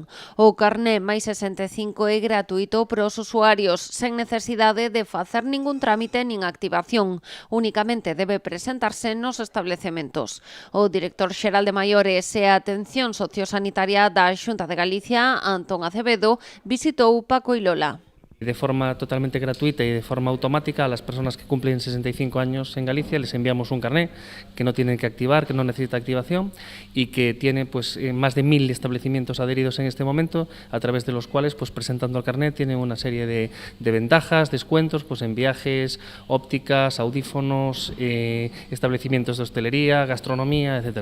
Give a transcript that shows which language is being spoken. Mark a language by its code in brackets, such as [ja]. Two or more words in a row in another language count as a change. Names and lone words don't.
[gl] O carné máis 65 é gratuito para os usuarios, sen necesidade de facer ningún trámite nin activación. Únicamente debe presentarse nos establecementos. O director xeral de Maiores e Atención Sociosanitaria da Xunta de Galicia, Antón Acevedo, visitou Paco Ilola. [es] De forma totalmente gratuita y de forma automática a las personas que cumplen 65 años en Galicia les enviamos un carné que no tienen que activar, que no necesita activación y que tiene pues más de 1000 establecimientos adheridos en este momento, a través de los cuales pues presentando el carné tienen una serie de ventajas, descuentos pues en viajes, ópticas, audífonos, establecimientos de hostelería, gastronomía, etcétera.